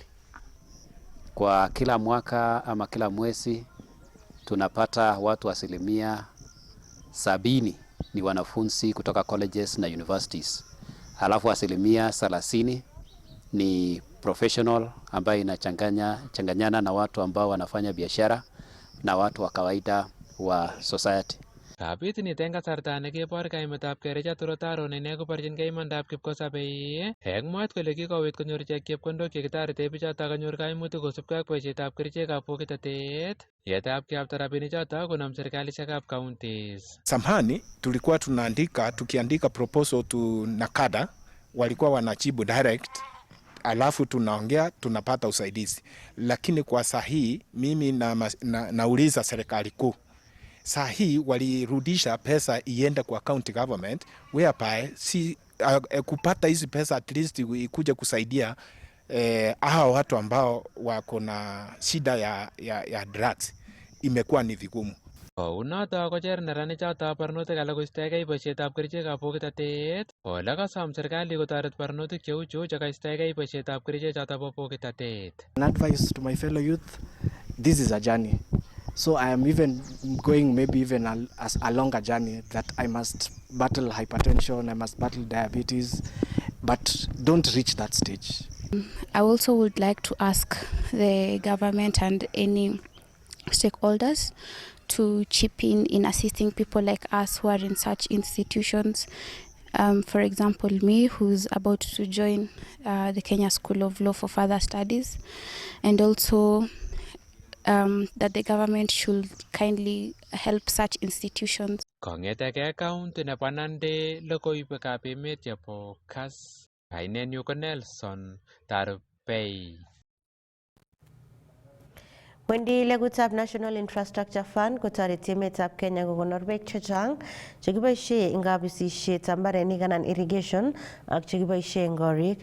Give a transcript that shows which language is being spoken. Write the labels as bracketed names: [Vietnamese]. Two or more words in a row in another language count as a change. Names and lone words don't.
[Swahili] Kwa kila mwaka ama kila mwezi tunapata watu 70% ni wanafunzi kutoka colleges na universities. Alafu 30% ni professional ambayo inachanganyana na watu ambao wanafanya biashara na watu wa kawaida wa society. [Kalenjin] Kabit niten kasarta nekebor kaimetab kericha turotaro nene koborchinkei imandab kipkosabei. Eng mwaet kole kikowit konyor ichek chepkondok chekitorete bichotok kanyor kaimutik kosubkei ak boisietab kerichekab bokitotet. Yetab kiyapta rabinichoto konam serkalishekab counties. [Swahili] Samahani, tulikuwa tukiandika [English] proposal to [Swahili] Nakada, walikuwa wanajibu direct, alafu tunaongea tunapata usaidizi. Lakini kwa sahi mimi nauliza serikali kuu. Sahi walirudisha pesa iende kwa [English] county government, [Swahili] whereby kupata hizi pesa [English] at least [Swahili] ikuje kusaidia hao watu ambao wako na shida ya drugs imekuwa ni vigumu. [Kalenjin] Kounoto kocher neranichoto barnotik alak koistoegei boisietab kerichekab bokitotet. Ole kasom serikali kotoret barnotik cheu chu chekaistoegei boisietab kerichechoto bo bokitotet. [English] An advice to my fellow youth, this is a journey. So I am even going maybe even a longer journey, that I must battle hypertension, I must battle diabetes, but don't reach that stage. I also would like to ask the government and any stakeholders to chip in assisting people like us who are in such institutions. For example, me, who's about to join the Kenya School of Law for further studies, and also that the government should kindly help such institutions. [Kalenjin] Kong'eteke county nebo Nandi, logoiwekab emet chebo Kass. Kainenyu ko Nelson Tarpei. Wendi legutab National Infrastructure Fund kotoreti emetab Kenya kokonor beek chechang chekiboisie eng kabisisietab mbarenik anan irrigation ak chekiboisie eng korik.